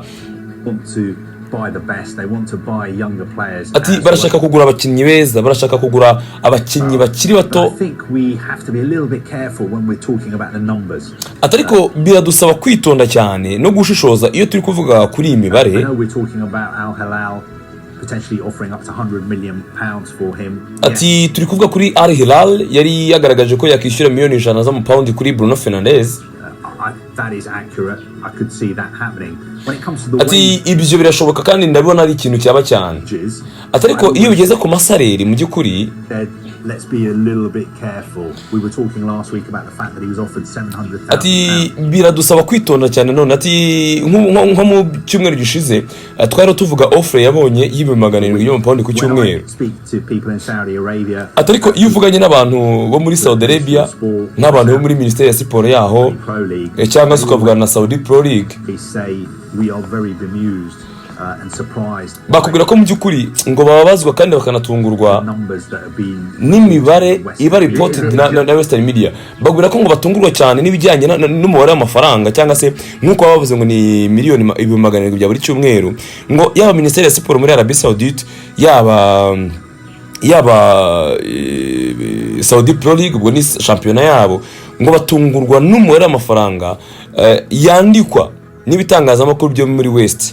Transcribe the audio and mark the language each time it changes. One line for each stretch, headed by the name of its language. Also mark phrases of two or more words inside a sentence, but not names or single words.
English: Buy the best. They want to buy younger players.
Kinyarwanda: Ati barashaka kugura abakinnyi beza, barashaka kugura abakinnyi bakiri bato.
English: I think we have to be a little bit careful when we're talking about the numbers.
Kinyarwanda: Atariko biradusaba kwitonda cyane no gushishoza iyo turi kuvuga kuri imibare.
English: I know we're talking about Al Hilal potentially offering up to 100 million pounds for him.
Kinyarwanda: Ati turi kuvuga kuri Al Hilal yari yagaragaje ko yakishyura miliyoni 100 z'amapaundi kuri Bruno Fernandes.
English: That is accurate. I could see that happening. When it comes to the
Kinyarwanda: ati ibyo birashoboka kandi ndabona ari ikintu cyaba cyane. Atariko iyo bigeze ku masareri mu byukuri
English: let's be a little bit careful. We were talking last week about the fact that he was offered 700,000.
Kinyarwanda: Ati biradusaba kwitonda cyane none ati nko mu cyumweru gishize twari tuvuga offer yabonye y'ibimagana y'amapaundi ku cyumweru. Atariko iyo uvuganye n'abantu bo muri Saudi Arabia n'abantu bo muri Ministeri ya Siporo yaho cyangwa se ukavugana na Saudi Pro League,
English: we are very bemused and surprised.
Kinyarwanda: Bakubwira ko mu byukuri ngo bababazwa kandi bakanatungurwa n'imibare iba reported na Western Media. Bakubwira ko ngo batungurwa cyane n'ibijyanye n'umubare w'amafaranga cyangwa se nkuko bavuze ngo ni miliyoni 700 bya buri cyumweru, ngo yaba Ministeri ya Siporo muri Arabie Saoudite yaba Saudi Pro League ubwo ni championnat yabo, ngo batungurwa n'umubare w'amafaranga yandikwa n'ibitangazamakuru byo muri West.